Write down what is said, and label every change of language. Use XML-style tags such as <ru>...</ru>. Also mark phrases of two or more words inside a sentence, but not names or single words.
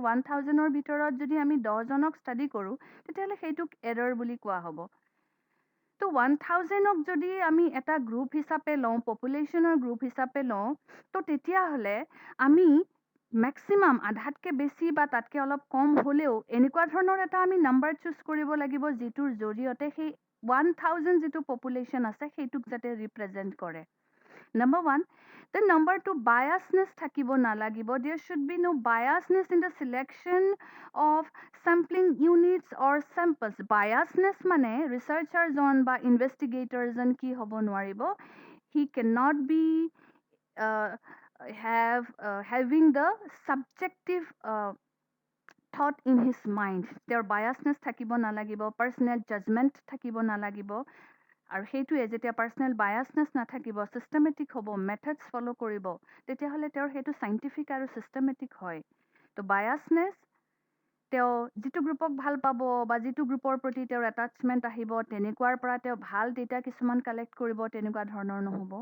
<as>1000ৰ ভিতৰত যদি আমি 10জনক ষ্টাডি কৰোঁ তেতিয়াহ'লে সেইটোক এৰৰ বুলি কোৱা হ'ব তো 1000ক যদি আমি এটা গ্ৰুপ হিচাপে লওঁ পপুলেশ্যনৰ গ্ৰুপ হিচাপে লওঁ তো তেতিয়াহ'লে আমি মেক্সিমাম আধাতকৈ বেছি বা তাতকৈ অলপ কম হ'লেও এনেকুৱা ধৰণৰ এটা আমি নাম্বাৰ চুজ কৰিব লাগিব যিটোৰ জৰিয়তে সেই 1000 যিটো পপুলেশ্যন আছে সেইটোক যাতে ৰিপ্ৰেজেণ্ট কৰে</as> <en>Number one. Then number two, biasness</en> <as>থাকিব নালাগিব.</as> <en>There should be no biasness in the selection of sampling units or samples.</en> <as>Biasness মানে researcherজন বা investigatorজন কি হ'ব নোৱাৰিব.</as> <en>He cannot be having the subjective thought in his mind.</en> <as>তেওঁৰ biasness থাকিব নালাগিব,</as> <en>personal judgment</en> <as>থাকিব নালাগিব. আৰু সেইটোৱে যেতিয়া</as> <en>personal biasness</en> <as>নাথাকিব, চিষ্টেমেটিক হ'ব,</as> <en>methods follow'</en> <as>কৰিব, তেতিয়াহ'লে তেওঁৰ সেইটো চাইণ্টিফিক আৰু চিষ্টেমেটিক হয়। তো বায়াছনেছ, তেওঁ যিটো গ্ৰুপক ভাল পাব বা যিটো গ্ৰুপৰ প্ৰতি তেওঁৰ এটাচমেণ্ট আহিব, তেনেকুৱাৰ পৰা তেওঁ ভাল ডেটা কিছুমান কালেক্ট কৰিব, তেনেকুৱা ধৰণৰ নহ'ব।</as>